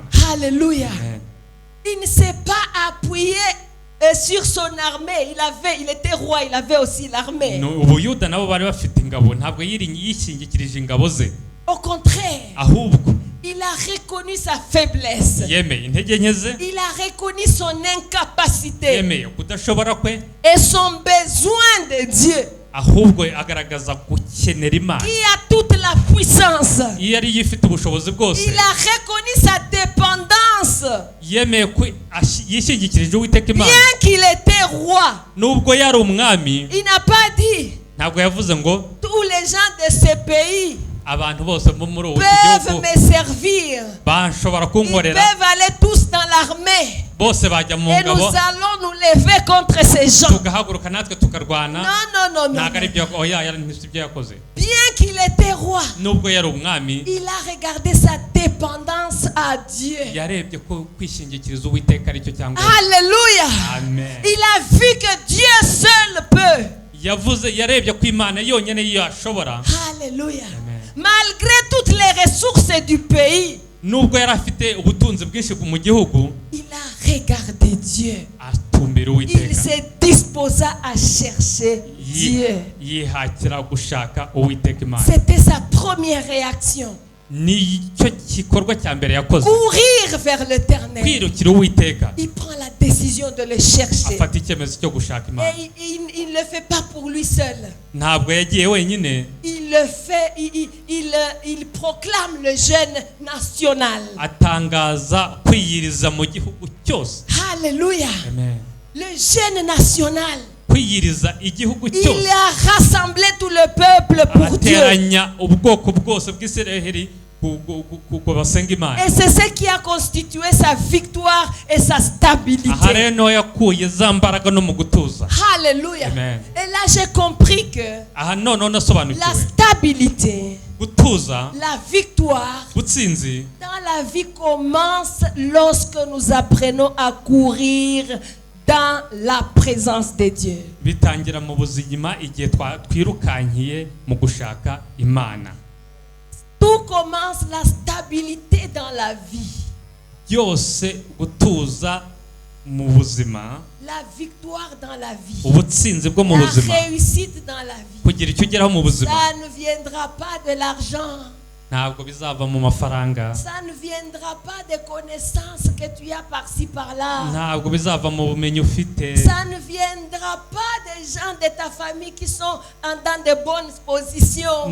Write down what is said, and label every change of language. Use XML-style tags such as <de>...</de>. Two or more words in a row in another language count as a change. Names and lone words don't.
<fr>Alléluia. Amen. Il ne s'est pas appuyé sur son armée. Il était roi, il avait aussi l'armée.</fr> <rw>Ubuyuda nabo bari bafite ingabo, ntabwo yishingikirije ingabo ze.</rw> <fr>Au contraire,</fr> <rw>Ahubwo</rw> <fr>il a reconnu sa faiblesse.</fr> <rw>yemeye intege nke ze,</rw> <fr>Il a reconnu son incapacité</fr> <rw>yemeye kudashobora kwe,</rw> <fr>et son besoin de Dieu</fr> <rw>ahubwo agaragaza gukenera Imana.</rw> <fr>qui a toute la puissance.</fr> <rw>Iyo yari yifite ubushobozi bwose,</rw> <fr>Il a reconnu sa dépendance.</fr> <rw>yemeye ko yishingikirije Uwiteka Imana.</rw> <fr>Bien qu'il était roi,</fr> <rw>Nubwo yari umwami,</rw> <fr>il n'a pas dit</fr> <rw>ntabwo yavuze ngo</rw> <fr>tous les gens de ce pays</fr> <rw>abantu bose bo muri ubu</rw> <fr>peuvent</fr> <rw>gihugu</rw> <fr>me servir.</fr> <rw>bashobora</rw> <fr>Ils</fr> <rw>kunkorera,</rw> <fr>peuvent aller tous dans l'armée.</fr> <rw>bose bajya mu</rw> <fr>Et nous</fr> <rw>ngabo,</rw> <fr>allons nous lever contre ces gens.</fr> <rw>tugahaguruka natwe tukarwana.</rw> <fr>Non.</fr> <rw>Ntabwo ari byo ibyo yakoze.</rw> <fr>Bien qu'il était roi,</fr> <rw>Nubwo yari umwami,</rw> <fr>il a regardé sa dépendance à Dieu.</fr> <rw>yarebye ko kwishingikiriza Uwiteka aricyo cyangwa.</rw> <fr>Alléluia. Amen. Il a vu que Dieu seul peut.</fr> <rw>Yarebye ko Imana yonyine yashobora.</rw> <fr>Alléluia. Amen. Malgré toutes les ressources du pays,</fr> <rw>Nubwo yari afite ubutunzi bwinshi mu gihugu,</rw> <fr>il a regardé Dieu.</fr> <rw>atumbira</rw> <fr>Il</fr> <rw>Uwiteka.</rw> <fr>se disposa à chercher Dieu.</fr> <rw>Yihatira gushaka Uwiteka Imana.</rw> <fr>C'était sa première réaction.</fr> <rw>Nicyo gikorwa cya mbere yakoze,</rw> <fr>Courir vers l'Éternel.</fr> <rw>kwirukira Uwiteka.</rw> <fr>Il prend la décision de le chercher.</fr> <rw>Afata icyemezo cyo gushaka Imana.</rw> <fr>Et il ne le fait pas pour lui seul.</fr> <rw>Ntabwo yagiye wenyine,</rw> <fr>Il le fait, il proclame le jeûne national.</fr> <rw>atangaza kwiyiriza mu gihugu cyose.</rw> <fr>Alléluia. Amen. Le jeûne national.</fr> <rw>Kwiyiriza igihugu</rw> <fr>Il</fr> <rw>cyose.</rw> <fr>a rassemblé tout le peuple pour Dieu.</fr> <rw>Ateranya ubwoko bwose bw'Isiraheli basenga Imana.</rw> <fr>Et c'est ce qui a constitué sa victoire et sa stabilité.</fr> <rw>aha rero niho yakuye za mbaraga no mu gutuza.</rw> <fr>Alléluia. Amen. Et là j'ai compris que</fr> <rw>aha noneho</rw> <fr>la</fr> <rw>nasobanukiwe</rw> <fr>stabilité,</fr> <rw>gutuza</rw> <fr>la victoire</fr> <rw>gutsinzi</rw> <fr>dans la vie commence lorsque nous apprenons à courir dans la présence de Dieu.</fr> <rw>bitangira mu buzima igihe twirukankiye mu gushaka Imana.</rw> <fr>Tout commence la stabilité dans la vie.</fr> <rw>byose gutuza mu buzima,</rw> <fr>La victoire dans la vie.</fr> <rw>ubutsinzi bwo mu</rw> <fr>La</fr> <rw>buzima,</rw> <fr>réussite dans la vie.</fr> <rw>kugira icyo ugeraho mu buzima</rw> <fr>Ça ne viendra pas de l'argent.</fr> <rw>ntabwo bizava mu mafaranga,</rw> <fr>Ça ne viendra pas des connaissances que tu as par-ci par-là.</fr> <rw>ntabwo bizava mu bumenyi ufite,</rw> <fr>Ça ne viendra pas des gens de ta famille qui sont dans de bonnes positions.</fr>